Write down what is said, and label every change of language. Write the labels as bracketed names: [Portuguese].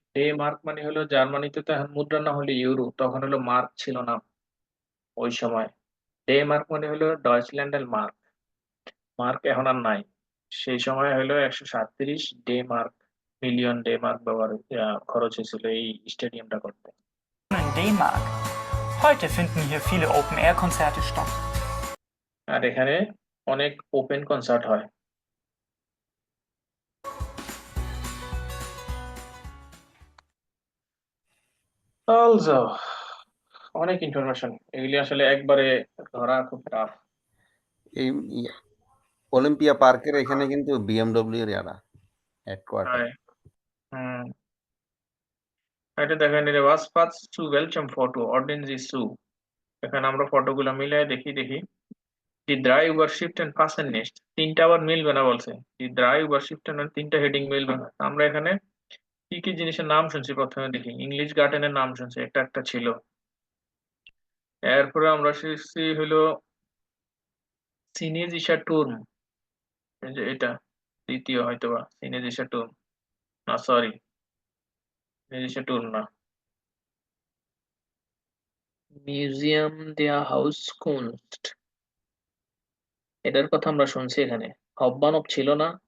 [Bangla] Day mark মানে হলো, জার্মানিতে তো এখন মুদ্রা না হলে ইউরো, তখন হলো মার্ক ছিল না ওই সময়। ডে মার্ক মানে হলো ডয়চল্যান্ডের মার্ক, মার্ক এখন আর নাই। সেই সময় হলো 137 day mark, million day mark খরচ হয়েছিল এই স্টেডিয়ামটা করতে। [German] D-Mark. Heute finden hier viele Open-Air-Konzerte statt. [Bangla] আর এখানে অনেক ওপেন কনসার্ট হয়। Also, অনেক ইনফরমেশন, এগুলি আসলে একবারে ধরা খুব টাফ। এই অলিম্পিয়া পার্কের এখানে কিন্তু বিএমডব্লিউ এর ইয়ারা হেডকোয়ার্টার। হুম, এটা দেখেন, এটা [German] was fast zu welchem Foto ordnen Sie zu? [Bangla] এখানে আমরা ফটোগুলো মিলিয়ে দেখি। [German] Die drei Überschriften passen nicht, [Bangla] তিনটা আবার মিলবে না বলছে। [German] Die drei Überschriften [Bangla] মানে তিনটা হেডিং মিলবে না। আমরা এখানে কি কি জিনিসের নাম শুনছি প্রথমে দেখি। ইংলিশ গার্ডেনের নাম শুনছি, একটা ছিল। এরপরে আমরা শিখছি হলো চিনেজিসা টুর্ম, এই যে এটা দ্বিতীয় হয়তোবা চিনেজিসা টুর্ম, না সরি চিনেজিসা টুর্ম না, মিউজিয়াম দেয়া হাউস কুনস্ট, এটার কথা আমরা শুনছি এখানে। হব্বানব ছিল না।